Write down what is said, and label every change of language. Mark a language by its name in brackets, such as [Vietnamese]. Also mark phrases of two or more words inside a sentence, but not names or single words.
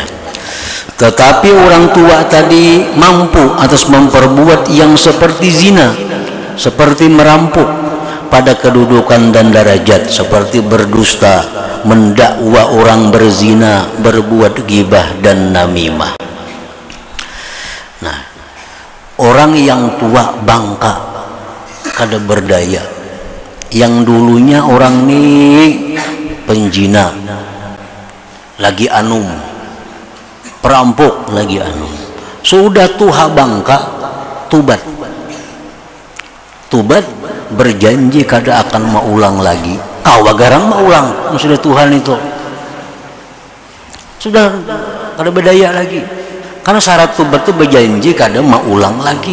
[Indonesian] Tetapi orang tua tadi mampu atas memperbuat yang seperti zina, seperti merampok, pada kedudukan dan derajat seperti berdusta, mendakwa orang berzina, berbuat ghibah dan namimah. [Banjar] Nah, orang yang tua bangka kada berdaya, yang dulunya orang ini penjina, lagi anum, perampok lagi anum, sudah tuha bangka, tubat berjanji kada akan maulang lagi. Kau garang maulang, sudah Tuhan itu sudah kada berdaya lagi, karena syarat tubat itu berjanji kada maulang lagi.